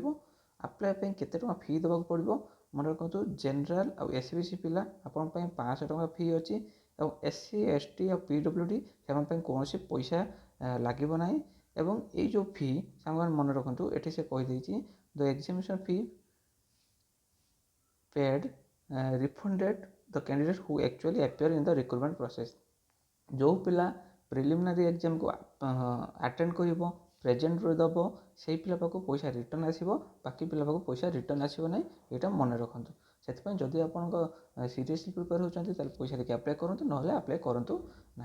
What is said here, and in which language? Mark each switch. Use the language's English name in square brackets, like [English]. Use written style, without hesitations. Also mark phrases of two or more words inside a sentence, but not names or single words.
[Odia] ଆପ୍ଲାଏ ପାଇଁ କେତେ ଟଙ୍କା ଫି ଦେବାକୁ ପଡ଼ିବ ମନେ ରଖନ୍ତୁ। ଜେନେରାଲ୍ ଆଉ SBC ପିଲା ଆପଣଙ୍କ ପାଇଁ 500 ଟଙ୍କା ଫି ଅଛି ଏବଂ SC ST ଆଉ PWD ସେମାନଙ୍କ ପାଇଁ କୌଣସି ପଇସା ଲାଗିବ ନାହିଁ। ଏବଂ ଏଇ ଯେଉଁ ଫି ସାଙ୍ଗମାନେ ମନେ ରଖନ୍ତୁ, ଏଠି ସେ କହିଦେଇଛି [English] the examination fee paid refunded the candidate who actually appear in the recruitment process। [Odia] ଯେଉଁ ପିଲା [English] preliminary exam [Odia] ଆଟେଣ୍ଡ କରିବ, ପ୍ରେଜେଣ୍ଟରେ ଦେବ, ସେଇ ପିଲା ପାଖକୁ ପଇସା ରିଟର୍ନ ଆସିବ, ବାକି ପିଲା ପାଖକୁ ପଇସା ରିଟର୍ନ ଆସିବ ନାହିଁ। ଏଇଟା ମନେ ରଖନ୍ତୁ। ସେଥିପାଇଁ ଯଦି ଆପଣଙ୍କ [English] seriously prepare [Odia] ହେଉଛନ୍ତି ତାହେଲେ ପଇସା ଦେଇକି ଆପ୍ଲାଏ କରନ୍ତୁ, ନହେଲେ ଆପ୍ଲାଏ କରନ୍ତୁ ନାହିଁ।